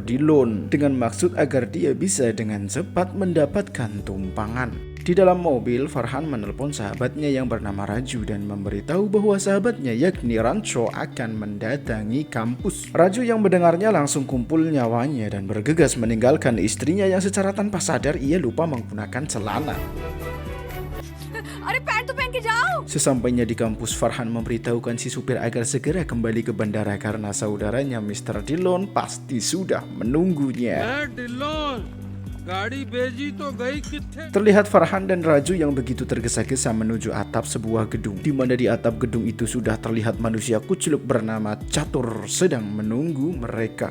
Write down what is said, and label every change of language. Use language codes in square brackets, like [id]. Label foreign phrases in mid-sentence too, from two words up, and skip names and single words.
[id] Dillon, dengan maksud agar dia bisa dengan cepat mendapatkan tumpangan. Di dalam mobil, Farhan menelpon sahabatnya yang bernama Raju dan memberitahu bahwa sahabatnya yakni Rancho akan mendatangi kampus. Raju yang mendengarnya langsung kumpul nyawanya dan bergegas meninggalkan istrinya yang secara tanpa sadar ia lupa menggunakan celana. [hi] अरे पैंट तो पहन के जाओ. [id] Sesampainya di kampus, Farhan memberitahukan si supir agar segera kembali ke bandara karena saudaranya Mr. Dillon pasti sudah menunggunya. Terlihat Farhan dan Raju yang begitu tergesa-gesa menuju atap sebuah gedung, di mana di atap gedung itu sudah terlihat manusia kucluk bernama Catur sedang menunggu mereka.